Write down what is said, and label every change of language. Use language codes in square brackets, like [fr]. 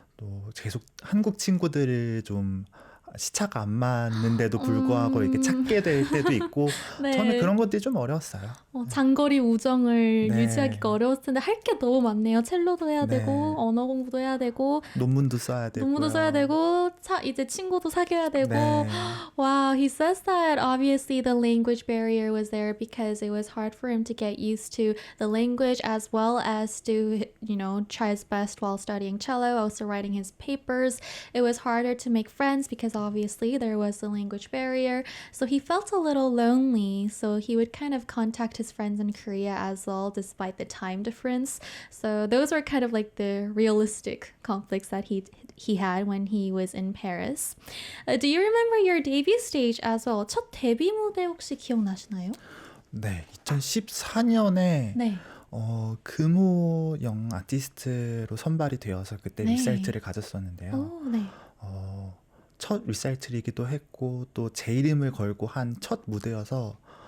[ko] 또 계속 한국 친구들을 좀 시차가 안 맞는데도 불구하고 이렇게 찾게 될 때도 있고 네. 저는 그런 것들이 좀 어려웠어요. 장거리 우정을 네. 유지하기가 어려웠을 텐데 할 게 너무 많네요. 첼로도 해야 네. 되고 언어 공부도 해야 되고 논문도 써야 되고 논문도 써야 되고 이제 친구도 사귀어야 되고 네. [en] Wow, he says that obviously the language barrier was there because it was hard for him to get used to the language as well as to, try his best while studying cello, also writing his papers. It was harder to make friends because obviously there was the language barrier. So he felt a little lonely. So he would kind of contact his friends in Korea as well, despite the time difference. So those were kind of like the realistic conflicts that he had when he was in Paris. Do you remember your debut stage as well? [ko] 첫 데뷔 무대 혹시 기억나시나요? 네, 2014년에 네. 금호영 아티스트로 선발이 되어서 그때 네. 리사이트를 가졌었는데요. 오, 네. 첫 리사이트이기도 했고 또 제 이름을 걸고 한 첫 무대여서